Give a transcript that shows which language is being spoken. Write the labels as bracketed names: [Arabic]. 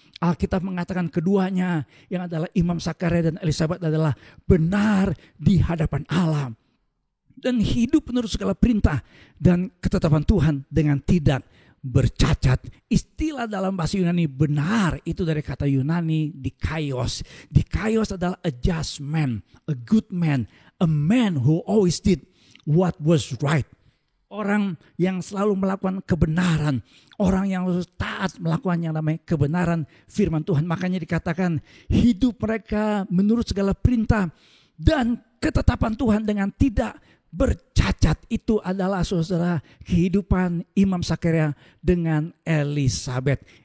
[Indonesian] Alkitab mengatakan keduanya yang adalah Imam Zakaria dan Elisabet adalah benar di hadapan Allah. Dan hidup menurut segala perintah dan ketetapan Tuhan dengan tidak bercacat. Istilah dalam bahasa Yunani benar itu dari kata Yunani dikaios. Dikaios adalah [English] a just man, a good man, a man who always did what was right. [Indonesian] Orang yang selalu melakukan kebenaran, orang yang taat melakukan yang namanya kebenaran firman Tuhan. Makanya dikatakan hidup mereka menurut segala perintah dan ketetapan Tuhan dengan tidak bercacat. Itu adalah saudara kehidupan Imam Zakaria dengan Elisabet.